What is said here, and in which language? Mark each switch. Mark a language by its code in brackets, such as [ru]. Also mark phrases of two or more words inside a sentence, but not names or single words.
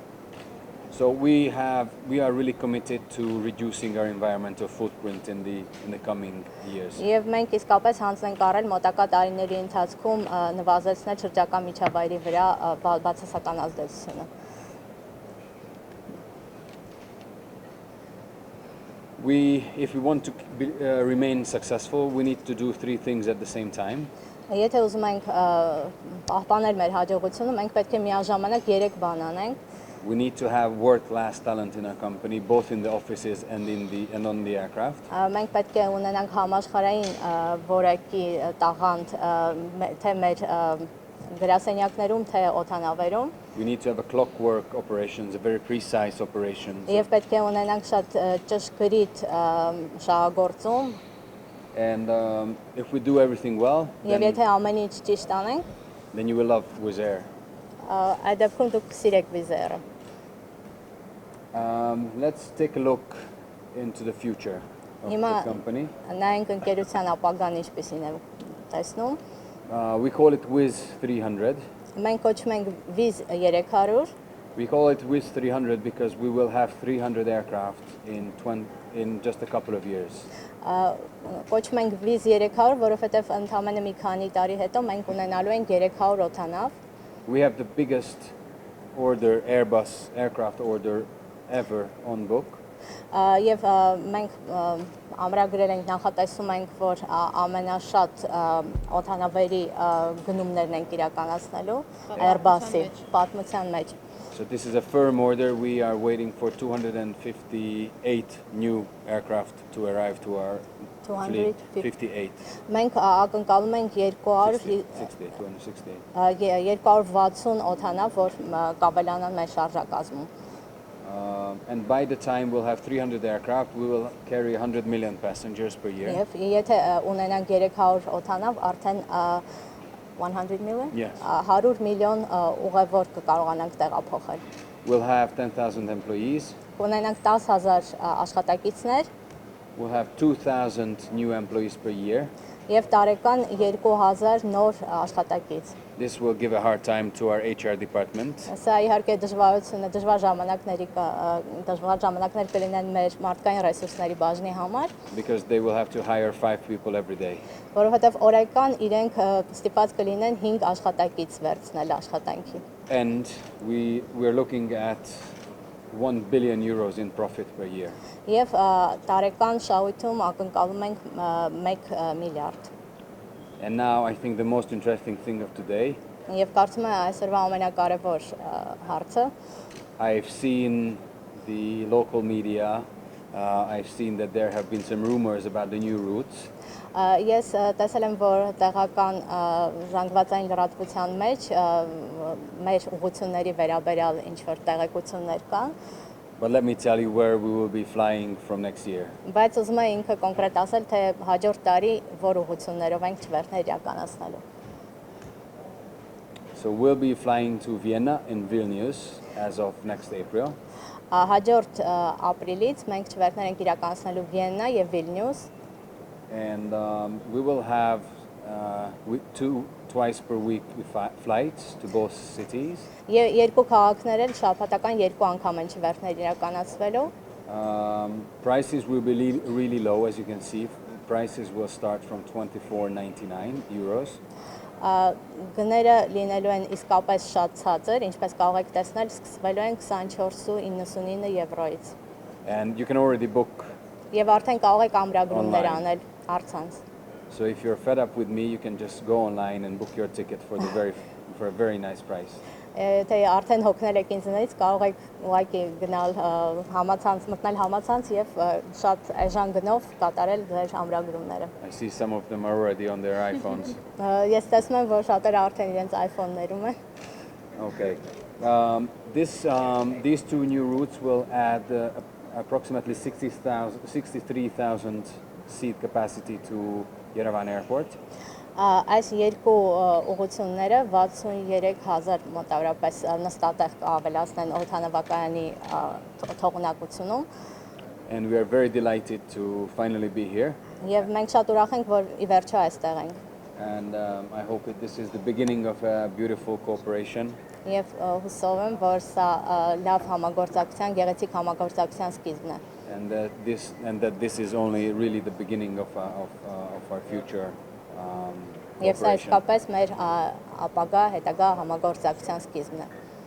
[en] So we are really committed to reducing our environmental footprint in the coming years. [hy] Եվ մենք իսկապես հանձնենք առել մոտակա տարիների ընթացքում նվազեցնել շրջակա միջավայրի վրա բացասական ազդեցությունը։ [en] If we want to remain successful, we need to do three things at the same time. [hy] Եթե ուզում ենք պահպանել մեր հաջողությունը, մենք պետք է միաժամանակ 3 բան անենք։ [en] We need to have world-class talent in our company, both in the offices and on the aircraft. [hy] Մենք պետք է ունենանք համաշխարհային որակի տաղանդ թե մեր գրասենյակներում, թե օդանավերում։ [en] We need to have a clockwork operations, a very precise operations. [hy] Եվ պետք է ունենանք շատ ճշգրիտ շահագործում։ [en] And if we do everything well, [hy] Եվ եթե ամեն ինչ ճիշտ անենք, [en] then you will love Wizz Air. [hy] այդ դեպքում դուք կսիրեք Wizz Air-ը։ [en] Let's take a look into the future of the company. [hy] Նայենք ընկերության ապագան ինչպեսին է տեսնում։ [en] We call it Wizz 300. [hy] Մենք կոչում ենք Wizz 300։ [en] We call it Wizz 300 because we will have 300 aircraft in just a couple of years. [hy] Կոչում ենք Wizz 300, որովհետև ընդամենը մի քանի տարի հետո մենք ունենալու ենք 300 օդանավ։ [en] We have the biggest Airbus aircraft order ever on book. [hy] Եվ մենք ամրագրել ենք, նախատեսում ենք, որ ամենաշատ օդանավերի գնումներն ենք իրականացնելու Airbus-ի պատմության մեջ։ [en] So this is a firm order. We are waiting for 258 new aircraft to arrive to our fleet. 58. [hy] Մենք ակնկալում ենք 260 օդանավ, որ կավելանան մեր շարժակազմում։ [en] And by the time we'll have 300 aircraft, we will carry 100 million passengers per year. [hy] Եվ եթե ունենանք 300 օդանավ, արդեն 100 million? [en] Yes. [hy] 100 միլիոն ուղևոր կկարողանանք տեղափոխել։ [en] We'll have 10,000 employees. [hy] Կունենանք 10,000 աշխատակիցներ։ [en] We'll have 2,000 new employees per year. [hy] Եվ տարեկան 2000 նոր աշխատակից։ [en] This will give a hard time to our HR department. [hy] Սա իհարկե դժվար ժամանակներ կլինեն մեր մարդկային ռեսուրսների բաժնի համար, [en] Because they will have to hire 5 people every day. [hy] որովհետև օրական իրենք ստիպված կլինեն 5 աշխատակից վերցնել աշխատանքի։ [en] And we're looking at 1 billion euros in profit per year. [hy] Եվ տարեկան շահույթում ակնկալում ենք 1 միլիարդ։ [en] And now I think the most interesting thing of today, [hy] Եվ կարծում եմ այսօրվա ամենակարևոր հարցը, [en] I've seen the local media, I've seen that there have been some rumors about the new routes. [hy] Ես տեսել եմ, որ տեղական զանգվածային լրատվության մեջ մեր ուղղությունների վերաբերյալ ինչ-որ տեղեկություններ կան, [en] But let me tell you where we will be flying from next year. [hy] բայց ուզում եմ ինքը կոնկրետ ասել, թե հաջորդ տարի որ ուղղություններով ենք չվերթներ իրականացնելու։ [en] So we'll be flying to Vienna and Vilnius as of next April. [hy] Հաջորդ ապրիլից մենք չվերթներ ենք իրականացնելու Վիեննա եւ Վիլնյուս։ [en] And we will have twice per week flights to both cities. [hy] Երկու քաղաքներ էլ շաբաթական 2 անգամ են չվերթներ իրականացվելու։ [en] Prices will be really low, as you can see. Prices will start from 24.99 euros. [hy] Գները լինելու են իսկապես շատ ցածր, ինչպես կարող եք տեսնել, սկսվելու են 24.99 եվրոից։ [en] And you can already book. [hy] Եվ արդեն կարող եք ամրագրումներ անել առցանց։ [en] So if you're fed up with me, you can just go online and book your ticket for a very nice price. [hy] Թե արդեն հոգնել եք ինձնից, կարող եք ուղղակի գնալ համացանց, մտնել համացանց եւ շատ էժան գնով կատարել ձեր ամրագրումները։ [en] I see some of them are already on their iPhones. [hy] Ես տեսնում եմ, որ šatերը արդեն իրենց iPhone-ներում են։ [en] Okay. These two new routes will add approximately 63,000 seat capacity to Yerevan Airport. [hy] Այս երկու ուղղությունները 63000 մոտավորապես նստատեղ կավելացնեն օդանավակայանի թողունակությունում։ [en] And we are very delighted to finally be here. [hy] Եվ մենք շատ ուրախ ենք, որ ի վերջո այստեղ ենք։ [en] And I hope that this is the beginning of a beautiful cooperation. [hy] Եւ հուսով եմ, որ սա լավ համագործակցության, գեղեցիկ համագործակցության սկիզբն է։ [en] And that this is only really the beginning of our future [hy] Եվ սա [en] cooperation. [hy] իսկապես մեր ապագա հետագա համագործակցության սկիզբն է։